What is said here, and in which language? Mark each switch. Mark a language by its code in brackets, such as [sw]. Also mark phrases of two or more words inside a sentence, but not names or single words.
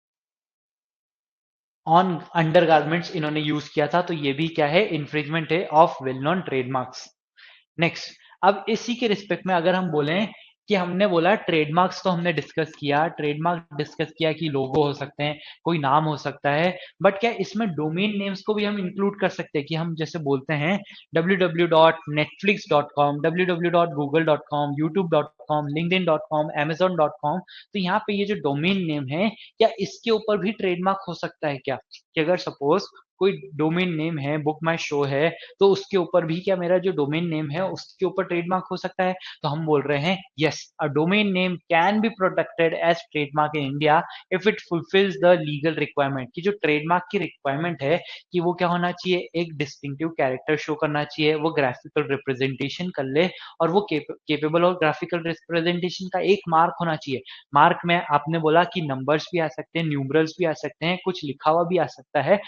[en] on undergarments [hi] इन्होंने यूज किया था, तो ये भी क्या है, इंफ्रिंजमेंट है [en] of well known trademarks. [hi] नेक्स्ट, अब इसी के रिस्पेक्ट में अगर हम बोलें कि हमने बोला ट्रेडमार्क्स तो हमने डिस्कस किया, [en] trademark discuss [hi] किया कि लोगो हो सकते हैं, कोई नाम हो सकता है, बट क्या इसमें [en] domain names [hi] को भी हम इंक्लूड कर सकते हैं? कि हम जैसे बोलते हैं www.netflix.com, www.google.com, youtube.com, linkedin.com, amazon.com, तो यहाँ पे ये जो [en] domain name [hi] है, क्या इसके ऊपर भी ट्रेडमार्क हो सकता है क्या? कि अगर सपोज कोई [en] domain name [hi] है, बुक माई शो है, तो उसके ऊपर भी क्या मेरा जो [en] domain name [hi] है उसके ऊपर ट्रेडमार्क हो सकता है? तो हम बोल रहे हैं [en] Yes, a domain name can be protected as trademark in India if it fulfills the legal requirement. [hi] कि जो ट्रेडमार्क की रिक्वायरमेंट है कि वो क्या होना चाहिए, एक [en] distinctive character [hi] शो करना चाहिए, वो [en] graphical representation [hi] कर ले, और वो केपेबल और [en] graphical representation [hi] का एक मार्क होना चाहिए। मार्क में आपने बोला कि नंबर्स भी आ सकते हैं, न्यूमरल्स भी आ सकते हैं, कुछ लिखा हुआ भी आ सकता है।